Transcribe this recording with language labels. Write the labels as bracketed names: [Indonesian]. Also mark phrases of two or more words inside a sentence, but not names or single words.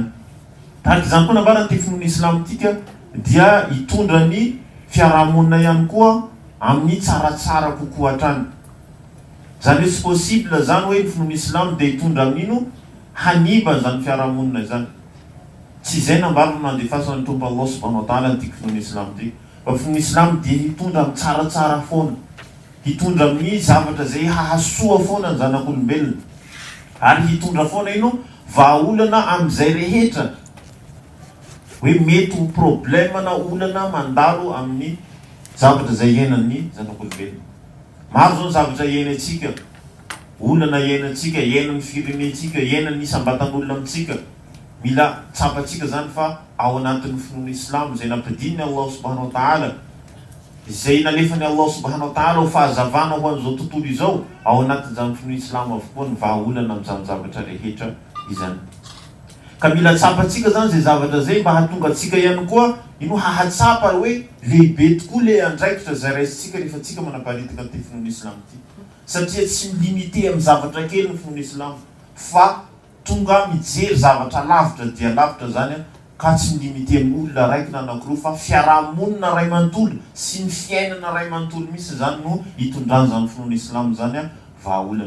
[Malagasy] Tahaka izany koa nambarana ity finoana Islam tika dia hitondra ny fiarahamonina ihany koa amin'ny tsaratsara kokoa hatrany. Zany hoe tsy possible zany hoe ny finoana Islam dia hitondra amin'ino haniba zany fiarahamonina zany. Tsy izay nambarana nandefasan'ny Tompo [Arabic] الله سبحانه وتعالى [Malagasy] ity finoana Islam ity. Fa finoana Islam dia hitondra amin'ny tsaratsara foana, hitondra amin'ny zavatra zay hahasoa foana ny zanak'olombelona, ary hitondra foana ino vahaolana amin'izay rehetra hoe mety ho problème na olana mandalo amin'ny zavatra zay iainan'ny zanak'olombelona. Maro zao ny zavatra iainantsika, olana iainantsika, iainan'ny firenentsika, iainan'ny isam-batan'olona amintsika. Mila tsapatsika zany fa ao anatin'ny finoana Islam zay nampidininy [Arabic] الله سبحانه وتعالى, [Malagasy] zay nalefany [Arabic] الله سبحانه وتعالى [Malagasy] ho fahazavana ho an'izao tontolo izao, ao anatin'izany finoana Islam avokoa ny vahaolana amin'izany zavatra rehetra izany. Ka mila tsapatsika zany zay zavatra zay mba hahatonga atsika ihany koa ino hahatsapa hoe lehibe tokoa le andraikitra zay raisitsika rehefa tsika manaparitaka ty finoana Islam ty, satria tsy milimite amin'ny zavatra kely ny finoana Islam fa tonga mijery zavatra lavitra dia lavitra zany, ka tsy milimite amin'ny olona raiky na anankiroa fa fiarahamonina ray manontolo sy ny fiainana ray manontolo misy zany no hitondrany zany finoana Islam zany vahaolana.